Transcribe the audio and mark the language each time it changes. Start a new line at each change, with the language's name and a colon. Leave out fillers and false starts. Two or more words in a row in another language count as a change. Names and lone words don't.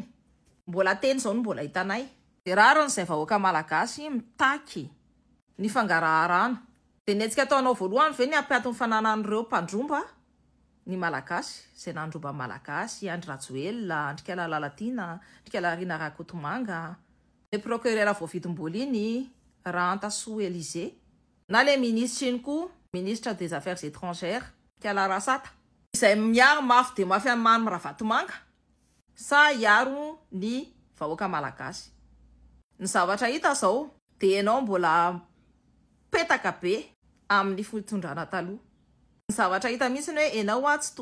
Malagasy: mbola teny zao no mbola hitanay dia raron'izay vahoaka malagasy mitaky ny fangarahana dia ny antsika ataonao voalohany ve ny ampiato ny fananan'ireo mpandromba ny malagasy izay nandromba malagasy Andry Rajoelina Andrikala Lalatina Andrikala Rina Rakotomanga
French: le procureur
Malagasy: voavidim-boaliny Rantasoa Élysée na
French: le ministre
Malagasy: iny koa
French: ministre des affaires étrangères
Malagasy: Kala Rasata izay miaro mafy dia mafy amin'ny Mamy Ravatomanga sa iaro ny vahoaka malagasy ny zavatra hita zao dia ianao mbola petaka be amin'ny fitondrana taloha ny zavatra hita mihitsy hoe ianao tsy